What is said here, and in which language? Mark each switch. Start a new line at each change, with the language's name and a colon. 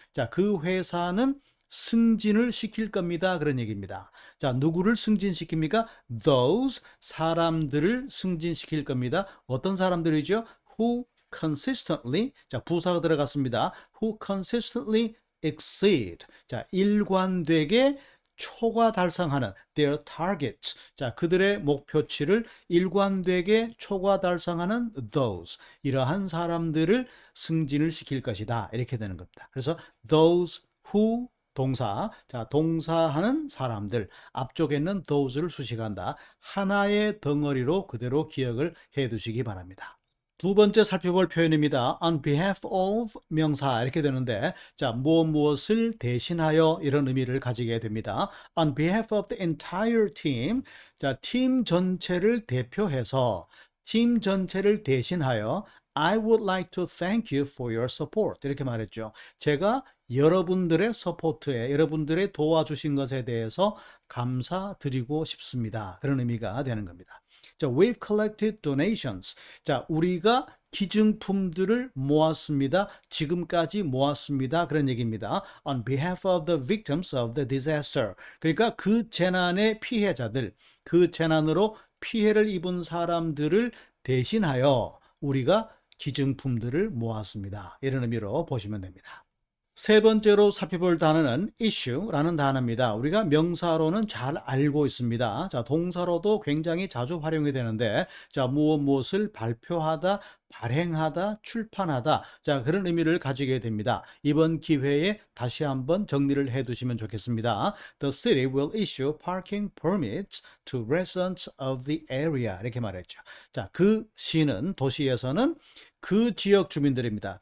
Korean: 자, 그 회사는 승진을 시킬 겁니다. 그런 얘기입니다. 자, 누구를 승진시킵니까? Those 사람들을 승진시킬 겁니다. 어떤 사람들이죠?
English: Who consistently
Korean: 자, 부사가 들어갔습니다.
English: Who consistently exceed.
Korean: 자, 일관되게 초과 달성하는
English: their targets.
Korean: 자, 그들의 목표치를 일관되게 초과 달성하는 those. 이러한 사람들을 승진을 시킬 것이다. 이렇게 되는 겁니다. 그래서
English: those who
Korean: 동사. 자, 동사하는 사람들. 앞쪽에 있는 those를 수식한다. 하나의 덩어리로 그대로 기억을 해 두시기 바랍니다. 두 번째 살펴볼 표현입니다.
English: on behalf of
Korean: 명사 이렇게 되는데 자, 무엇을 대신하여 이런 의미를 가지게 됩니다.
English: on behalf of the entire team
Korean: 자, 팀 전체를 대표해서 팀 전체를 대신하여
English: I would like to thank you for your support
Korean: 이렇게 말했죠. 제가 여러분들의 서포트에 여러분들의 도와주신 것에 대해서 감사드리고 싶습니다. 그런 의미가 되는 겁니다.
English: 자, we've collected donations.
Korean: 자, 우리가 기증품들을 모았습니다. 지금까지 모았습니다. 그런 얘기입니다.
English: On behalf of the victims of the disaster.
Korean: 그러니까 그 재난의 피해자들, 그 재난으로 피해를 입은 사람들을 대신하여 우리가 기증품들을 모았습니다. 이런 의미로 보시면 됩니다. 세 번째로 살펴볼 단어는 issue라는 단어입니다. 우리가 명사로는 잘 알고 있습니다. 자, 동사로도 굉장히 자주 활용이 되는데, 자, 무엇을 발표하다, 발행하다, 출판하다. 자, 그런 의미를 가지게 됩니다. 이번 기회에 다시 한번 정리를 해 두시면 좋겠습니다.
English: The city will issue parking permits to residents of the area.
Korean: 이렇게 말했죠. 자, 그 시는, 도시에서는 그 지역 주민들입니다.